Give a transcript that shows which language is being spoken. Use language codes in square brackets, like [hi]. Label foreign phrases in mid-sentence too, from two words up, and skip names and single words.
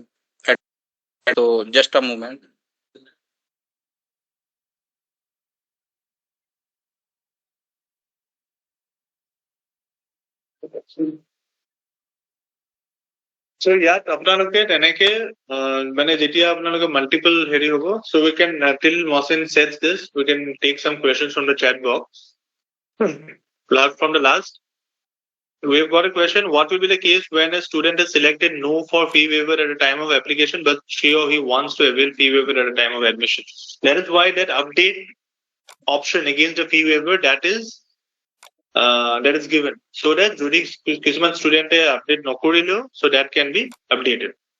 [en] So just a moment. [as] So ইয়াত আপোনালোকে তেনেকে মানে যেতিয়া আপোনালোকে multiple হেৰি হ'ব, [en] so we can till Mohsin sets this, we can take some questions from the chat box. From the last, we've got a question: what will be the case when a student is selected no for fee waiver at a time of application, but she or he wants to avail fee waiver at a time of admission? That is why that update option against the fee waiver that is given, so that [as] যদি কিছুমান student update নকৰিলেও [en] so that can be updated.